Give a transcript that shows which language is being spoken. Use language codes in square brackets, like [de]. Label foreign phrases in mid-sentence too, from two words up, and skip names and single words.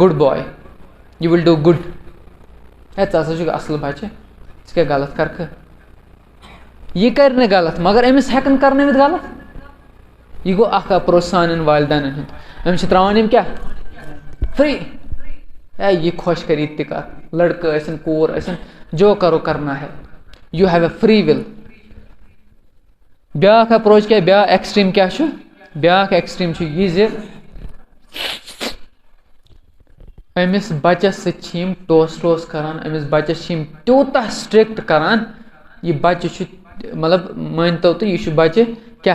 [en] good bye you will do good [ks] ہے ژٕ ہسا چھُکھ اَصٕل بَچہِ ژٕ کیٛاہ غلط کَرکھٕ یہِ کَرِ نہٕ غلط مگر أمِس ہٮ۪کَن کَرنٲوِتھ غلط یہِ گوٚو اکھ اپروچ سانٮ۪ن والدینن ہُنٛد أمِس چھِ ترٛاوان یِم کیٛاہ فرٛی ہے یہِ خۄش کَری تہِ کَر لٔڑکہٕ ٲسِن کوٗر ٲسِن [ur] جو کرو کرنا ہے [en] you have a free will [ks] بیٛاکھ اپروچ کیٛاہ بیٛاکھ ایکٕسٹریٖم کیٛاہ چھُ بیٛاکھ ایکٕسٹریٖم چھُ یہِ زِ أمِس بَچَس سۭتۍ چھِ یِم ٹوس کران أمِس بَچَس چھِ یِم تیوٗتاہ سٹرِکٹ کران یہِ بَچہِ چھُ مطلب مٲنۍتو تُہۍ یہِ چھُ بَچہِ کیٛاہ